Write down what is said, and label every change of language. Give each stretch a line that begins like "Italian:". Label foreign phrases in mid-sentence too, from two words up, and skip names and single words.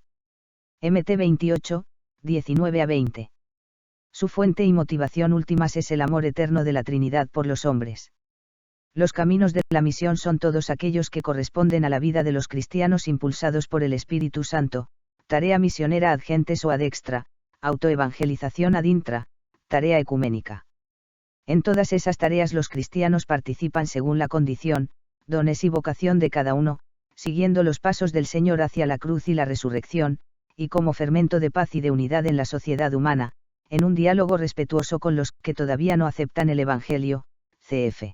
Spanish: MT 28, 19 a 20. Su fuente y motivación últimas es el amor eterno de la Trinidad por los hombres. Los caminos de la misión son todos aquellos que corresponden a la vida de los cristianos impulsados por el Espíritu Santo, tarea misionera
Latin: ad gentes
Spanish: o
Latin: ad extra,
Spanish: autoevangelización
Latin: ad intra,
Spanish: tarea ecuménica. En todas esas tareas los cristianos participan según la condición, dones y vocación de cada uno, siguiendo los pasos del Señor hacia la cruz y la resurrección, y como fermento de paz y de unidad en la sociedad humana, en un diálogo respetuoso con los que todavía no aceptan el Evangelio, cf.